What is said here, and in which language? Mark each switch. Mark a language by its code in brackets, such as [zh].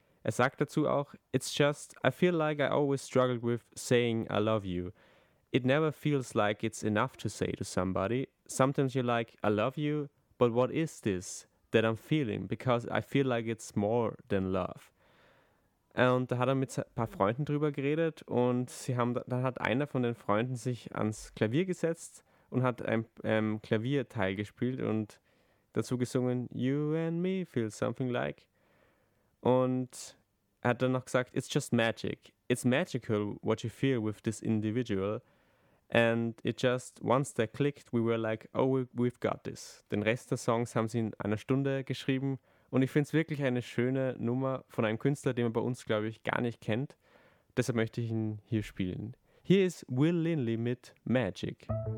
[de] Er sagt dazu auch, [en] it's just, I feel like I always struggled with saying I love you. It never feels like it's enough to say to somebody. Sometimes you're like, I love you, but what is this that I'm feeling? Because I feel like it's more than love. [de] Und da hat er mit ein paar Freunden drüber geredet, und dann hat einer von den Freunden sich ans Klavier gesetzt und hat ein Klavierteil gespielt und dazu gesungen, [en] You and me feel something like. [de] Und er hat dann noch gesagt, [en] it's just magic. It's magical what you feel with this individual. And it just, once that clicked, we were like, oh, we've got this. [de] Den Rest der Songs haben sie in einer Stunde geschrieben. Und ich finde es wirklich eine schöne Nummer von einem Künstler, den man bei uns, glaube ich, gar nicht kennt. Deshalb möchte ich ihn hier spielen. Hier ist Will Lindley mit Magic.